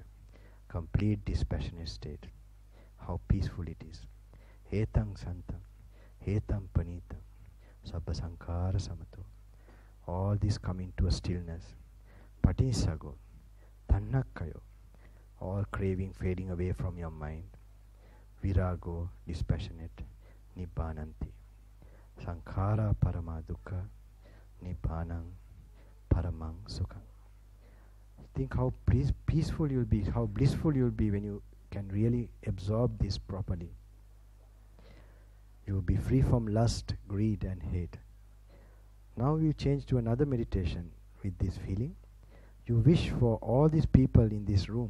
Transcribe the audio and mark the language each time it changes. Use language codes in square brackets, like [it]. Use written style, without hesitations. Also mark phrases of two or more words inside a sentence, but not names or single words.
[en] Complete dispassionate state. How peaceful it is. [pi] Etang santam. Etam panitam. Sabba sankara samato. [en] All this come into a stillness. [pi] Patisago. Tannakkayo. [en] All craving fading away from your mind. [pi] Virago, dispassionate. Nibbananti. Sankhara parama dukkha. Nibbanam paramang sukham. [en] Think how peaceful you'll be, how blissful you'll be when you can really absorb this properly. You will be free from lust, greed and hate. Now you change to another meditation with this feeling. You wish for all these people in this room.